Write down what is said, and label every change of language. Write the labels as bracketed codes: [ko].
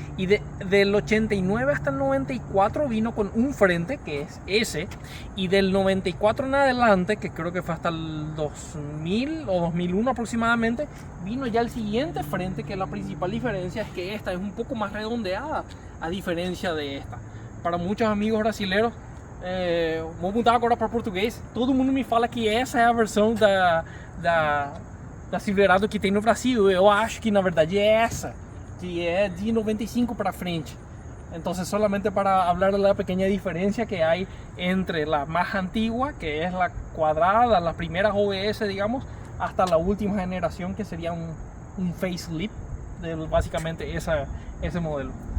[es] Y del 89 hasta el 94 vino con un frente, que es ese. Y del 94 en adelante, que creo que fue hasta el 2000 o 2001 aproximadamente, vino ya el siguiente frente, que la principal diferencia es que esta es un poco más redondeada, a diferencia de esta. Para muchos amigos brasileños, [pt] vou mudar agora para português. Todo mundo me fala que essa é a versão da Silverado que tem no Brasil. Eu acho que na verdade é essa, que é de 95 para frente. [es] Entonces, solamente para hablar de la pequeña diferencia que hay entre la más antigua, que es la cuadrada, las primeras OBS, digamos, hasta la última generación, que sería un facelift de básicamente ese modelo.